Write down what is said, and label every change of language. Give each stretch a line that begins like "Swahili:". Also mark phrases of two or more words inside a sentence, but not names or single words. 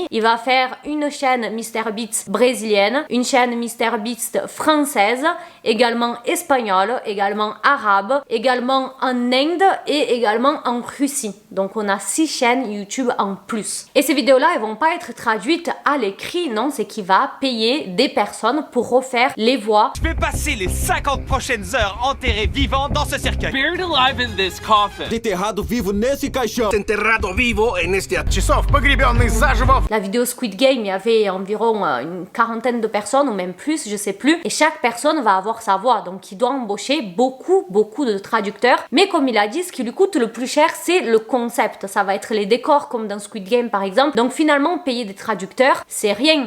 French: Il va faire une chaîne MrBeast brésilienne, une chaîne MrBeast française, également espagnole, également arabe, également en Inde et également en Russie. Donc, on a 6 chaînes YouTube en plus. Et ces vidéos-là, elles vont pas être traduites à l'écrit, non, c'est qu'il va payer des personnes pour refaire les voix. Je vais passer les 50 prochaines heures enterré vivant dans ce cercueil.
English: Buried alive in this coffin.
Portuguese: Enterrado vivo nesse caixão.
Spanish: Enterrado vivo en este
Russian: часов, погребенный заживо.
French: La vidéo Squid Game, il y avait environ une quarantaine de personnes ou même plus, je sais plus. Et chaque personne va avoir sa voix. Donc il doit embaucher beaucoup de traducteurs. Mais comme il a dit, ce qui lui coûte le plus cher, c'est le concept. Ça va être les décors comme dans Squid Game par exemple. Donc finalement, payer des traducteurs, c'est rien.